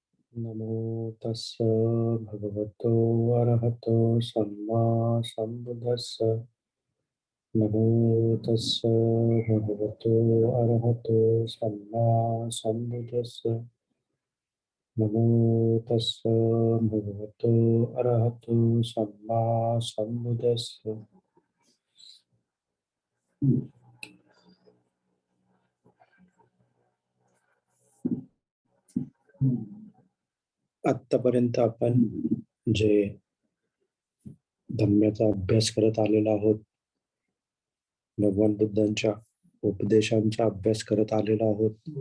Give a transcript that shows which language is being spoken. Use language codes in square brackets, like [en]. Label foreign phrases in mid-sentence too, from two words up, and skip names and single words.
[pi] नमो तस्य भगवतो अरहतो सम्मा सम्बुद्धस्स। नमो तस्य भगवतो अरहतो सम्मा सम्बुद्धस्स। नमो तस्य भगवतो अरहतो सम्मा सम्बुद्धस्स. [mr] आत्तापर्यंत आपण जे धम्माचा अभ्यास करत आलेलो आहोत, भगवान बुद्धांच्या उपदेशांचा अभ्यास करत आलेलो आहोत.